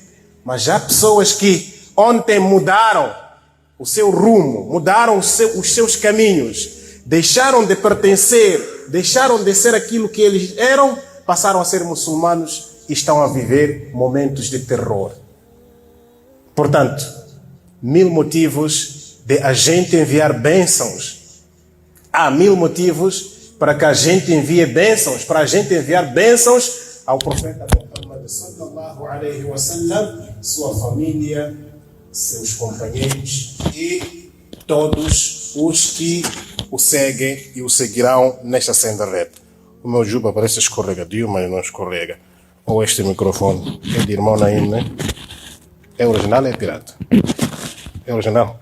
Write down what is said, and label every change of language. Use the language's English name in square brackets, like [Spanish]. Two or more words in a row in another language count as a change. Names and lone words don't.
[Portuguese] Mas há pessoas que ontem mudaram o seu rumo, mudaram os seus caminhos, deixaram de pertencer, deixaram de ser aquilo que eles eram, passaram a ser muçulmanos e estão a viver momentos de terror. Portanto, mil motivos de a gente enviar bênçãos. Há mil motivos para que a gente envie bênçãos, para a gente enviar bênçãos ao profeta Muhammad [Arabic] صلى الله عليه وسلم, [Portuguese] sua família, seus companheiros e todos os que o seguem e o seguirão nesta senda reta. O meu juba parece escorregadio, mas não escorrega. Ou este microfone é de irmão Naim, né? É original ou é pirata? É original.